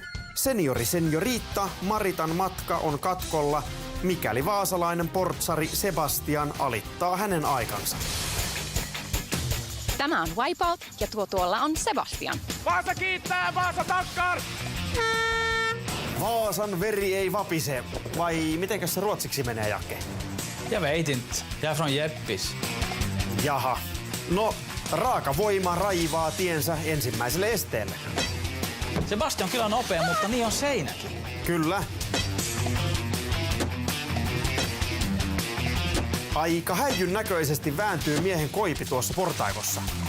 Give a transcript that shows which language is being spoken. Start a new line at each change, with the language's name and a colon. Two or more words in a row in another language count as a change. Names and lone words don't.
Finnish: Senioriita Maritan matka on katkolla, mikäli vaasalainen portsari Sebastian alittaa hänen aikansa. Tämä on Wipeout ja tuolla on Sebastian. Vaasa kiittää, Vaasa takkar! Vaasan veri ei vapise. Vai mitenkäs se ruotsiksi menee, Jakke?
Swedish: Jag vet inte. Jag är från Jeppis.
Finnish: Jaha. No, raaka voima raivaa tiensä ensimmäiselle esteelle. Sebastian on kyllä nopea, mutta niin on seinäkin. Kyllä. Aika häijyn näköisesti vääntyy miehen koipi tuossa portaikossa.